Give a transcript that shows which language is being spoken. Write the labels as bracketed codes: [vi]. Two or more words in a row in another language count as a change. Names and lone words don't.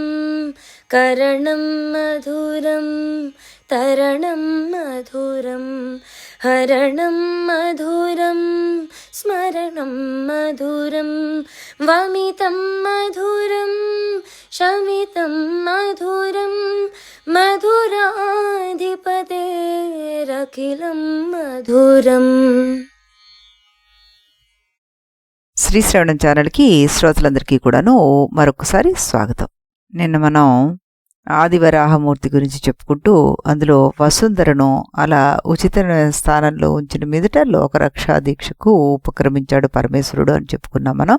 [sa] करणं मधुरं तरणं मधुरं हरणं मधुरं स्मरणं मधुरं। वमितं मधुरं शमितं मधुरं मधुराधिपतेरखिलं मधुरम्। [te] శ్రీ శ్రవణం ఛానల్కి శ్రోతలందరికీ కూడాను మరొకసారి స్వాగతం. నిన్న మనం ఆదివరాహమూర్తి గురించి చెప్పుకుంటూ అందులో వసుంధరను అలా ఉచిత స్థానంలో ఉంచిన మీదట లోకరక్షా దీక్షకు ఉపక్రమించాడు పరమేశ్వరుడు అని చెప్పుకున్నాం మనం.